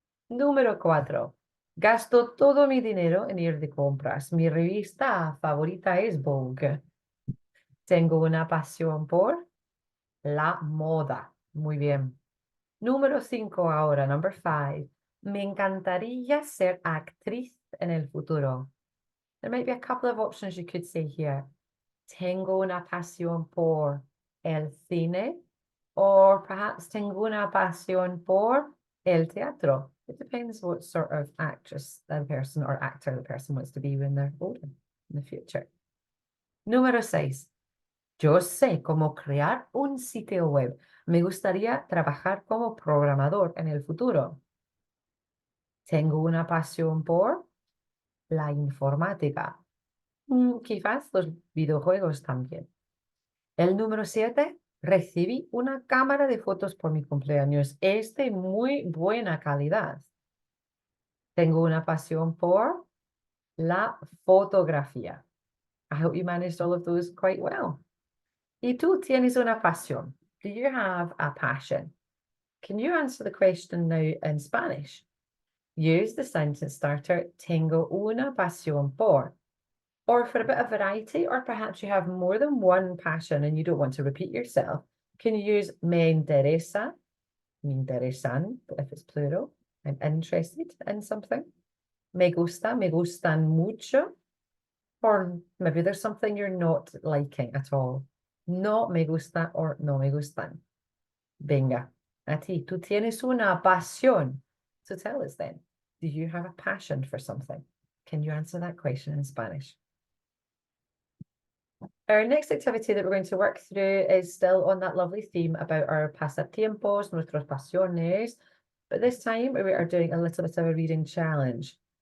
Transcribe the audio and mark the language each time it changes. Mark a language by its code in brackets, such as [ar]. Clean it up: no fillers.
[es] Número cuatro, gasto todo mi dinero en ir de compras. Mi revista favorita es Vogue. Tengo una pasión por la moda. Muy bien. Número cinco ahora, number five. Me encantaría ser actriz en el futuro. [en] There might be a couple of options you could say here. [es] Tengo una pasión por el cine, or perhaps tengo una pasión por el teatro. [en] It depends what sort of actress the person or actor the person wants to be when they're older in the future. [es] Número seis. Yo sé cómo crear un sitio web. Me gustaría trabajar como programador en el futuro. Tengo una pasión por la informática. Quizás los videojuegos también. El número 7, recibí una cámara de fotos por mi cumpleaños. Es de muy buena calidad. Tengo una pasión por la fotografía. [en] I hope you managed all of those quite well. ¿Y tú tienes una pasión? Do you have a passion? Can you answer the question now in Spanish? Use the sentence starter, tengo una pasión por. Or for a bit of variety, or perhaps you have more than one passion and you don't want to repeat yourself, can you use me interesa, me interesan, if it's plural, I'm interested in something. [es] Me gusta, me gustan mucho. [en] Or maybe there's something you're not liking at all. [es] No me gusta or no me gustan. Venga, a ti, tú tienes una pasión. [en] So tell us then, do you have a passion for something? Can you answer that question in Spanish? Our next activity that we're going to work through is still on that lovely theme about our pasatiempos, nuestras pasiones, but this time we are doing a little bit of a reading challenge.